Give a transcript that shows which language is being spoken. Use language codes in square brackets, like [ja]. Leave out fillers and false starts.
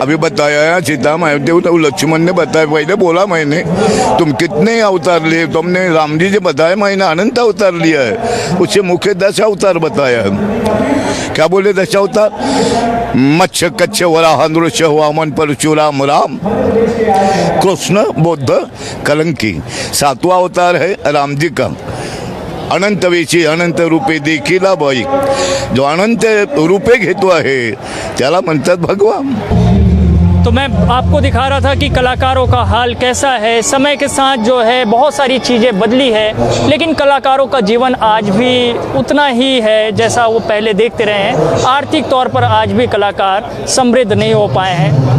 [hi] अभी बताया है, सीता महादेव तो लक्ष्मण ने बताया, पहले बोला मैंने, तुम कितने अवतार लिए, तुमने राम जी से बताया मैंने अनंत अवतार लिया है, उससे मुख्य 10 अवतार बताया है। क्या बोले 10 अवतार? मत्स्य कच्छ वराह नृसिंह वामन परशुराम राम कृष्ण बुद्ध कलंकी। 7वां अवतार है राम जी का। [mr] अनंत वेशी अनंत रूपे देखीला बाई, जो अनंत रूपे घेतो आहे त्याला म्हणतात भगवान। [hi] तो मैं आपको दिखा रहा था कि कलाकारों का हाल कैसा है। समय के साथ जो है बहुत सारी चीज़ें बदली है, लेकिन कलाकारों का जीवन आज भी उतना ही है जैसा वो पहले देखते रहे हैं। आर्थिक तौर पर आज भी कलाकार समृद्ध नहीं हो पाए हैं।